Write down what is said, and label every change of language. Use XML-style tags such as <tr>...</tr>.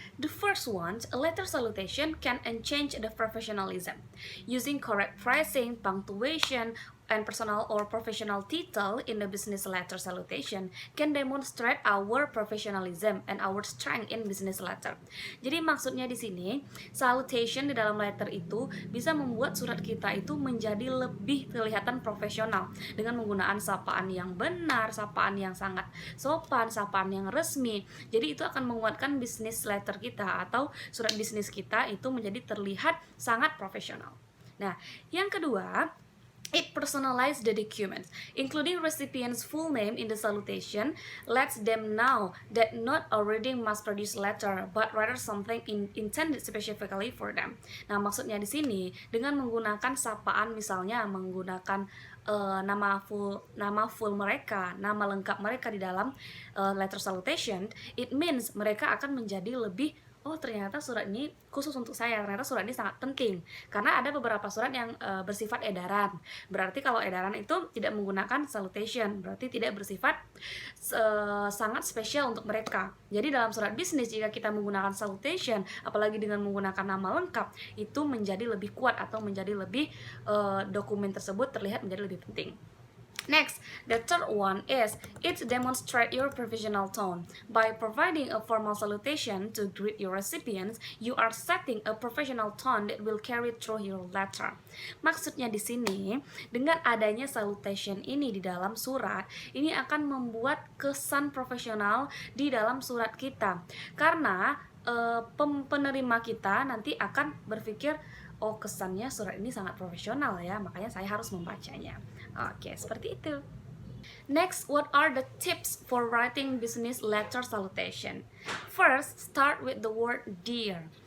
<en>The first one, a letter salutation can change the professionalism. Using correct phrasing, punctuation, and personal or professional title in the business letter salutation can demonstrate our professionalism and our strength in business letter.</en> <id>Jadi maksudnya di sini, salutation di dalam letter itu bisa membuat surat kita itu menjadi lebih kelihatan profesional dengan menggunakan sapaan yang benar, sapaan yang sangat sopan, sapaan yang resmi. Jadi itu akan menguatkan business letter kita atau surat bisnis kita itu menjadi terlihat sangat profesional. Nah, yang kedua,</id> <en>it personalized the documents, including recipient's full name in the salutation, lets them know that not a reading must produce letter, but rather something intended specifically for them.</en> <id>Nah, maksudnya di sini dengan menggunakan sapaan, misalnya menggunakan nama full mereka, nama lengkap mereka di dalam letter salutation,</id> <en>it means</en> <id>mereka akan menjadi lebih ternyata surat ini khusus untuk saya, ternyata surat ini sangat penting karena ada beberapa surat yang bersifat edaran. Berarti kalau edaran itu tidak menggunakan salutation, berarti tidak bersifat sangat spesial untuk mereka. Jadi dalam surat bisnis jika kita menggunakan salutation, apalagi dengan menggunakan nama lengkap, itu menjadi lebih kuat atau menjadi lebih dokumen tersebut terlihat menjadi lebih penting.</id> <en>Next, the third one is it demonstrates your professional tone. By providing a formal salutation to greet your recipients, you are setting a professional tone that will carry through your letter.</en> <id>Maksudnya di sini, dengan adanya salutation ini di dalam surat, ini akan membuat kesan profesional di dalam surat kita. Karena penerima kita nanti akan berpikir, oh kesannya surat ini sangat profesional ya, makanya saya harus membacanya. Oke, seperti itu.</id> <en>Next, what are the tips for writing business letter salutation? First, start with the word dear.</en>